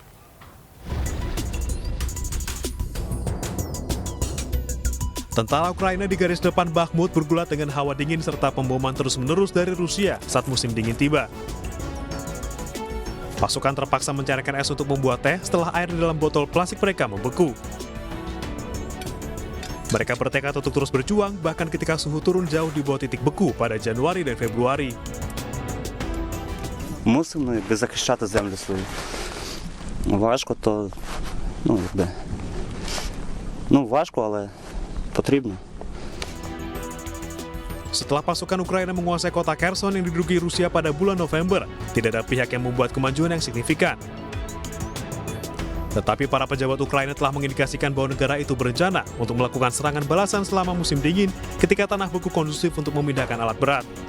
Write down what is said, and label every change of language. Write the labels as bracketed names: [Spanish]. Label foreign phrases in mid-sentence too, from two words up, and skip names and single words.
[Indonesian] Tentara Ukraina di garis depan Bakhmut bergulat dengan hawa dingin serta pemboman terus-menerus dari Rusia saat musim dingin tiba. Pasukan terpaksa mencarikan es untuk membuat teh setelah air di dalam botol plastik mereka membeku. Mereka bertekad untuk terus berjuang bahkan ketika suhu turun jauh di bawah titik beku pada Januari dan Februari. [Ukrainian] Мусимо захищати землю свою. Важко, то важко, але потрібно. [Indonesian] Setelah pasukan Ukraina menguasai kota Kherson yang diduduki Rusia pada bulan November, tidak ada pihak yang membuat kemajuan yang signifikan. Tetapi para pejabat Ukraina telah mengindikasikan bahwa negara itu berencana untuk melakukan serangan balasan selama musim dingin ketika tanah beku kondusif untuk memindahkan alat berat.